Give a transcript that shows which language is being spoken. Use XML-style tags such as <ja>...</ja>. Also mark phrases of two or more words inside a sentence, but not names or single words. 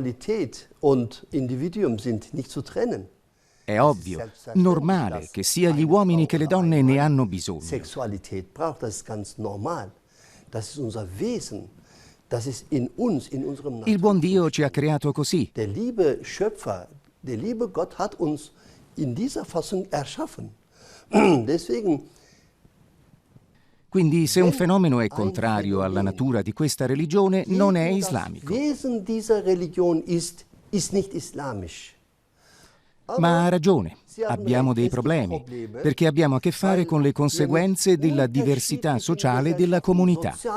<it>È ovvio, normale che sia gli uomini che le donne ne hanno bisogno. Il buon Dio ci ha creato così.</it> <de>Der liebe Schöpfer, der liebe Gott hat uns in dieser Fassung erschaffen. Deswegen</de> <it>Quindi se un fenomeno è contrario alla natura di questa religione, non è islamico. Ma ha ragione, abbiamo dei problemi, perché abbiamo a che fare con le conseguenze della diversità sociale della comunità.</it>